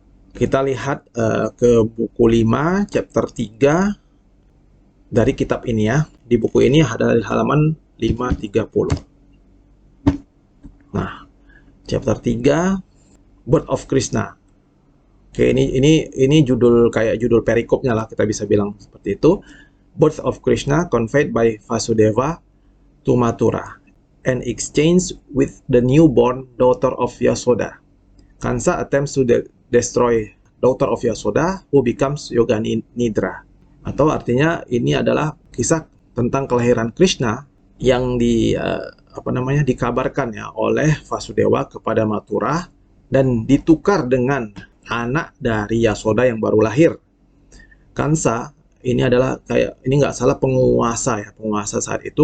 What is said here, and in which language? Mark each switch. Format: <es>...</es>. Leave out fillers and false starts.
<id>Kita lihat ke buku 5, chapter 3 dari kitab ini ya. Di buku ini ada di halaman 530. Nah, chapter 3, Birth of Krishna. Oke, ini judul kayak judul perikopnya lah, kita bisa bilang seperti itu.</id> <en>Birth of Krishna conveyed by Vasudeva to Mathura, and exchange with the newborn daughter of Yasoda. Kansa attempts to destroy daughter of Yasoda, who becomes Yogani Nidra.</en> <id>Atau artinya ini adalah kisah tentang kelahiran Krishna yang dikabarkan ya oleh Vasudeva kepada Mathura dan ditukar dengan anak dari Yasoda yang baru lahir. Kansa ini adalah ini nggak salah penguasa saat itu.</id>